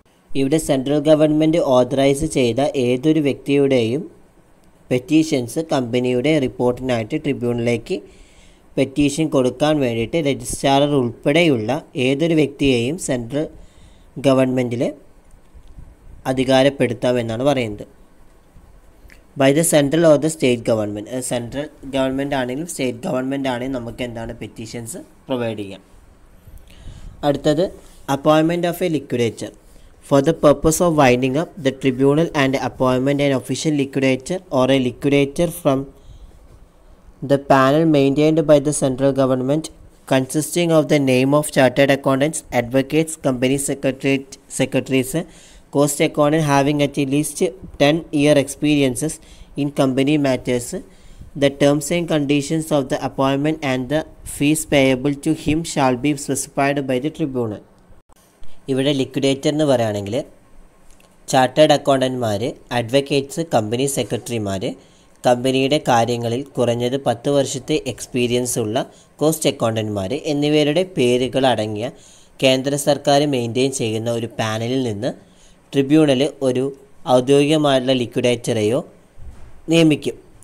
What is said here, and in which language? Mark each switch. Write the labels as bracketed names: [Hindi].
[Malayalam] ഇവിടെ central government authorise ചെയ്ത ഏതൊരു വ്യക്തിയുടെയും പെറ്റീഷൻസ് കമ്പനിയുടെ റിപ്പോർട്ടിനായിട്ട് ട്രിബ്യൂണലിലേക്ക് പെറ്റീഷൻ കൊടുക്കാൻ വേണ്ടിയിട്ട് രജിസ്ട്രാർ ഉൾപ്പെടെയുള്ള ഏതൊരു വ്യക്തിയെയും സെൻട്രൽ ഗവൺമെൻറ്റിൽ അധികാരപ്പെടുത്താമെന്നാണ് പറയുന്നത്. [English] By the central or the state government. [Malayalam] Central government ആണെങ്കിലും സ്റ്റേറ്റ് ഗവൺമെൻറ് ആണെങ്കിലും നമുക്ക് എന്താണ് പെറ്റീഷൻസ് പ്രൊവൈഡ് ചെയ്യാം. അടുത്തത്, [English] Appointment of a liquidator. For the purpose of winding up the tribunal and appointment an official liquidator or a liquidator from the panel maintained by the central government consisting of the name of chartered accountants, advocates, company secretaries, cost accountant having at least 10-year experiences in company matters. The terms and conditions of the appointment and the fees payable to him shall be specified by the tribunal. [Malayalam] ഇവിടെ liquidator എന്ന് പറയുകയാണെങ്കിൽ chartered അക്കൗണ്ടന്റ്മാർ, advocates, company സെക്രട്ടറിമാർ, കമ്പനിയുടെ കാര്യങ്ങളിൽ കുറഞ്ഞത് 10 വർഷത്തെ experience ഉള്ള cost അക്കൗണ്ടന്റ്മാർ എന്നിവരുടെ പേരുകൾ അടങ്ങിയ കേന്ദ്ര സർക്കാർ മെയിൻറ്റെയിൻ ചെയ്യുന്ന ഒരു പാനലിൽ നിന്ന് ട്രിബ്യൂണൽ ഒരു ഔദ്യോഗികമായിട്ടുള്ള ലിക്വിഡേറ്ററെയോ നിയമിക്കും.